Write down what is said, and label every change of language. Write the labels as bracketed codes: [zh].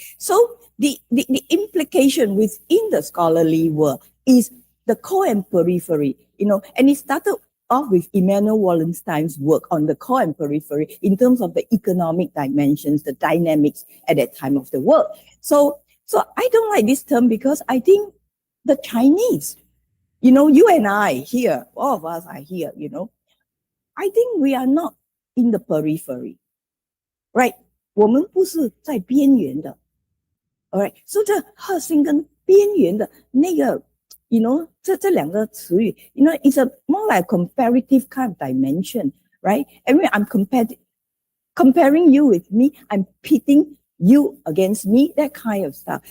[en] So the implication within the scholarly world is the core and periphery, and it started off with Immanuel Wallenstein's work on the core and periphery in terms of the economic dimensions, the dynamics at that time of the world. So I don't like this term, because I think the Chinese, you and I here, all of us are here, I think we are not in the periphery, right? [zh] 我们不是在边缘的, all right? [en] So [zh] 这核心跟边缘的那个, 这两个词语, [en] it's a more like comparative kind of dimension, right? And when I'm comparing you with me, I'm pitting you against me, that kind of stuff.